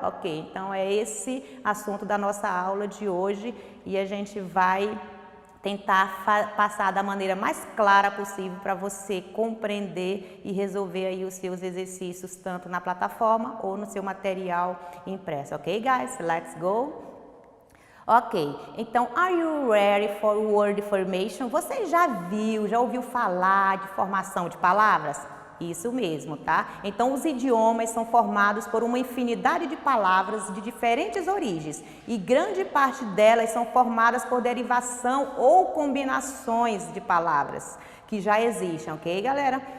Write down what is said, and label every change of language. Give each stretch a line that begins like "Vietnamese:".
Portuguese: Ok, então é esse assunto da nossa aula de hoje e a gente vai tentar passar da maneira mais clara possível para você compreender e resolver aí os seus exercícios tanto na plataforma ou no seu material impresso.
English: Ok, guys? Let's go! Ok, então, are you ready for word formation?
Portuguese: Você já ouviu falar de formação de palavras? Isso mesmo, tá? Então, os idiomas são formados por uma infinidade de palavras de diferentes origens e grande parte delas são formadas por derivação ou combinações de palavras que já existem, ok, galera?